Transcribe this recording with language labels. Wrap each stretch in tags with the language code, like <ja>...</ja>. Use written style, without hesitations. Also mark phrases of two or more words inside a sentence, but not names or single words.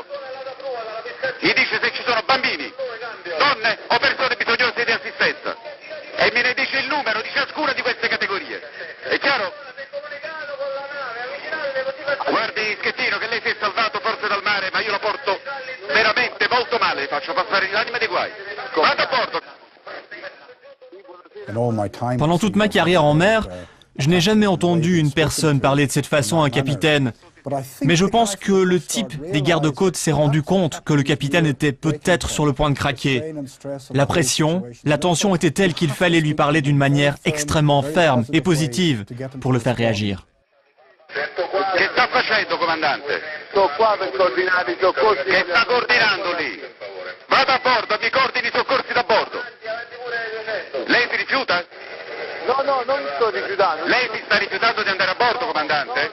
<it>Mi dice se ci sono bambini, donne o persone bisognose di assistenza e me ne dice il numero di ciascuna di queste categorie. È chiaro? Guardi Schettino che lei si è salvato forse dal mare, ma io la porto veramente molto male, le faccio passare l'anima dei guai. Vado a bordo.</it> <fr>Pendant toute ma carrière en mer, je n'ai jamais entendu une personne parler de cette façon à un capitaine. Mais je pense que le type des gardes-côtes s'est rendu compte que le capitaine était peut-être sur le point de craquer. La pression, la tension était telle qu'il fallait lui parler d'une manière extrêmement ferme et positive pour le faire réagir.</fr> <it>Che sta facendo, comandante? Sto qua per coordinare i soccorsi. Che sta coordinando lì? Vado a bordo, mi coordini i soccorsi da bordo. Lei si rifiuta? No, non mi sto rifiutando. Lei si sta rifiutando di andare a bordo, comandante?</it>